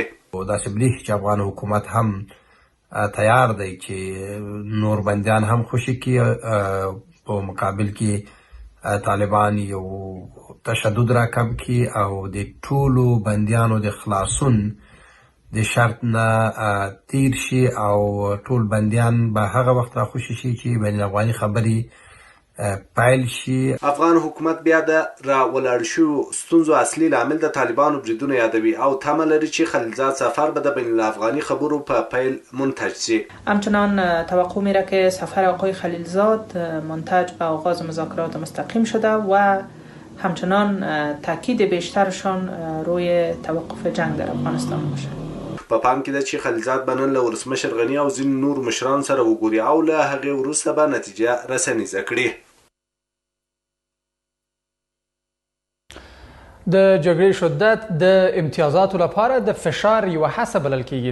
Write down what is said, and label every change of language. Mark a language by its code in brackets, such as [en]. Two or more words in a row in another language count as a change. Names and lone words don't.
[ps] داسې بریښي چې افغان حکومت هم تیار دی چې نور بندیان هم خوشي کړي، په مقابل کې طالبان یو تشدد را کم کړي او د ټولو بندیانو د خلاصون د شرط نه تیر شي او ټول بندیان به هغه وخت را خوشي شي چې بین الافغاني خبرې پیل شي. افغان حکومت بیا د را ولاړ شویو ستونزو اصلي لامل د طالبانو بریدونه یادوي او تمه لري چې خلیلزاد سفر به د بین الافغاني خبرو په پیل منتج شي. [fa] همچنان توقع میره که سفر آقای خلیلزاد منتج به آغاز مذاکرات مستقیم شده و همچنان تاکید بیشترشان روی توقف جنگ در افغانستان باشه. [ps] په پام کې ده چې خلیلزاد به نن له ولسمشر غني او ځینو نورو مشرانو سره وګوري او له هغې وروسته به نتیجه رسنیزه کړي. د جګړې شدت د امتیازاتو لپاره د فشار یوه هڅه بلل کیږي.